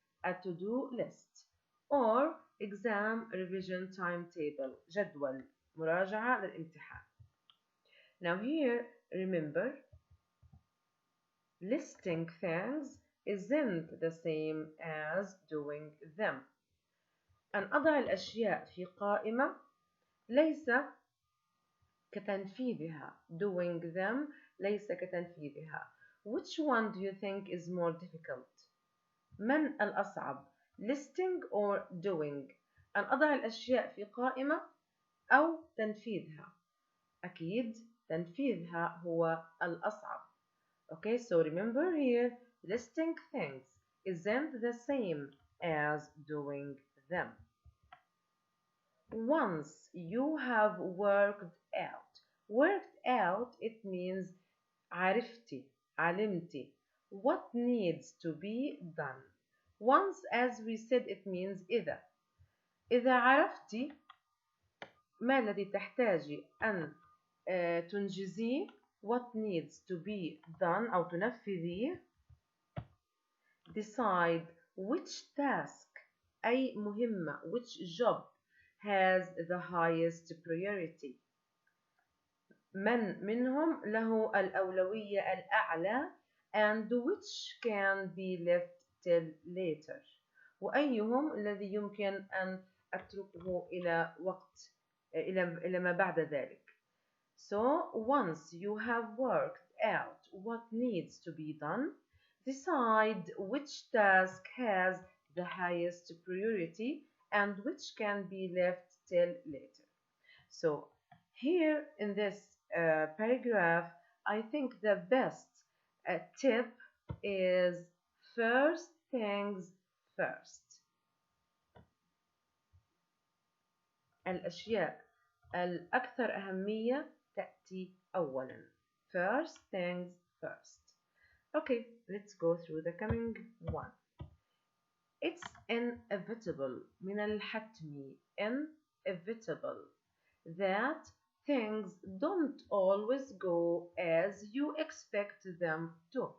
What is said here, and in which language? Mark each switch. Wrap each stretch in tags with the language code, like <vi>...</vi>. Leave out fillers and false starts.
<en>A to-do list or exam revision timetable.</en> <ar>جدول مراجعة للامتحان.</ar> <en>Now here, remember, listing things isn't the same as doing them.</en> <ar>أن أضع الأشياء في قائمة ليس كتنفيذها.</ar> <en>Doing them</en> <ar>ليس كتنفيذها.</ar> <en>Which one do you think is more difficult?</en> <ar>من الأصعب?</ar> <en>Listing or doing?</en> <ar>أن أضع الأشياء في قائمة أو تنفيذها؟ أكيد تنفيذها هو الأصعب.</ar> <en>Okay, so remember here, listing things isn't the same as doing them. Once you have worked out, it means</en> <ar>عرفتي, علمتي,</ar> <en>what needs to be done. Once, as we said, it means</en> <ar>إذا عرفتي ما الذي تحتاجي أن تنجزيه,</ar> <en>what needs to be done</en> <ar>أو تنفذيه,</ar> <en>decide which task</en> <ar>أي مهمة</ar> <en>which job has the highest priority من منهم له الأولوية الأعلى and which can be left till later</en> <ar>وأيهم الذي يمكن أن أتركه إلى وقت إلى ما بعد ذلك.</ar> <en>So once you have worked out what needs to be done, decide which task has the highest priority and which can be left till later. So here in this paragraph, I think the best tip is first things first.</en> <ar>الأشياء الأكثر أهمية تأتي أولا.</ar> <en>First things first. Okay, let's go through the coming one. It's inevitable</en> <ar>من الحتمي</ar> <en>inevitable that things don't always go as you expect them to.</en>